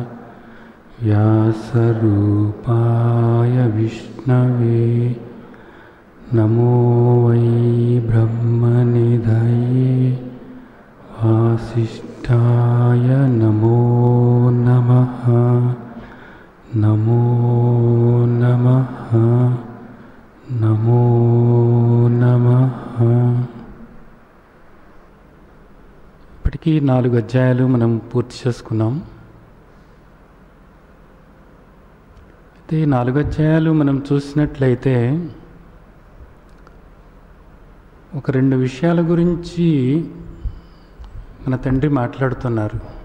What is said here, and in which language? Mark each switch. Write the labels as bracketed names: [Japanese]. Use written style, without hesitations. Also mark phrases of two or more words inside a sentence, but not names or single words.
[Sanskrit] व्यासरूपाय विष्णवे नमो वै ब्रह्मनिधये वासिष्ठाय नमो नमः। नमो नमः नमो नमः। [Telugu] ఇప్పటికీ 4 అధ్యాయాలు మనం పూర్తి చేసుకున్నాం. అయితే ఈ 4 అధ్యాయాలు మనం చూసినట్లయితే ఒక 2 విషయాల గురించి మన తండ్రి మాట్లాడుతున్నారు.